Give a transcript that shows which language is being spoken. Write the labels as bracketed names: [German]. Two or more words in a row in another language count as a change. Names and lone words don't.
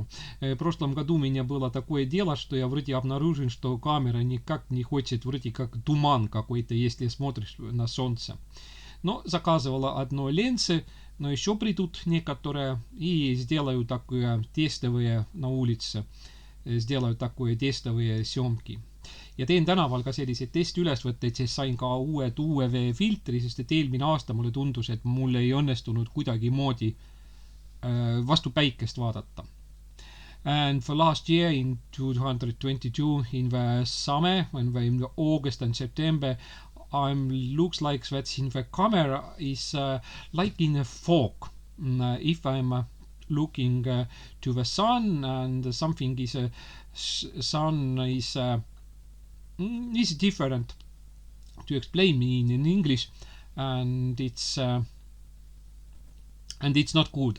[Russian] В прошлом году у меня было такое дело, что я вроде обнаружил, что камера никак не хочет, вроде как туман какой-то, если смотришь на солнце. Но заказывала одно ленсы, но еще придут некоторые и сделаю такое тестовые на улице, сделаю такое тестовые съемки. [Estonian] Ja teen tänaval ka selliseid testiülesvõtteid, siis sain ka uued UV filtri, sest et eelmine aasta mulle tundus, et mul ei õnnestunud kuidagi moodi vastu päikest vaadata. [English] And for last year in 2022 in the summer, in the August and September, looks like that in the camera is like in a fog. If I'm looking to the sun and something is sun is different to explain me in English, and it's not good.